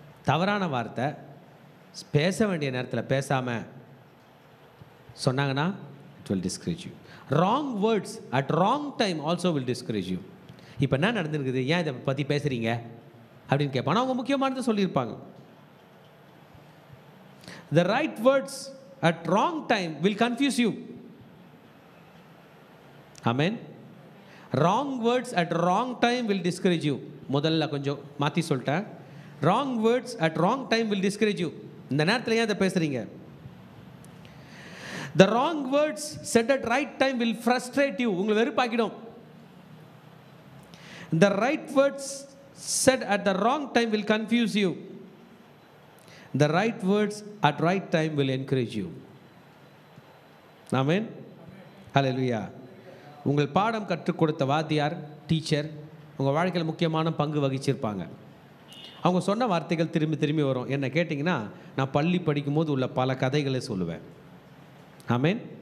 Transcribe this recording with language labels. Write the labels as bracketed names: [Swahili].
[Tamil] தவறான வார்த்தை பேச வேண்டிய நேரத்தில் பேசாமல் சொன்னாங்கன்னா [English] It will discourage you. Wrong words at wrong time also will discourage you. [Tamil] இப்போ என்ன நடந்துருக்குது, ஏன் இதை பற்றி பேசுகிறீங்க அப்படின்னு கேட்பாங்க. அவங்க முக்கியமானது சொல்லியிருப்பாங்க. [English] The right words at wrong time will confuse you. Amen. Wrong words at wrong time will discourage you. [Tamil] முதல்ல கொஞ்சம் மாற்றி சொல்லிட்டேன். [English] Wrong words at wrong time will discourage you. [Tamil] இந்த நேரத்தில் ஏன் இதை பேசுகிறீங்க? [English] The wrong words said at right time will frustrate you. [Tamil] உங்களை வெறுப்பாக்கிடும். [English] The right words said at the wrong time will confuse you. The right words at right time will encourage you. Amen. Hallelujah. [Tamil] உங்கள் பாடம் கற்றுக் கொடுத்த வாத்தியார், teacher உங்கள் வாழ்க்கையில் முக்கியமான பங்கு வகிச்சிருப்பாங்க. அவங்க சொன்ன வார்த்தைகள் திரும்பி திரும்பி வரும். என்ன கேட்டிங்கன்னா, நான் பள்ளி படிக்கும்போது உள்ள பல கதைகளை சொல்லுவேன். ஆமென்.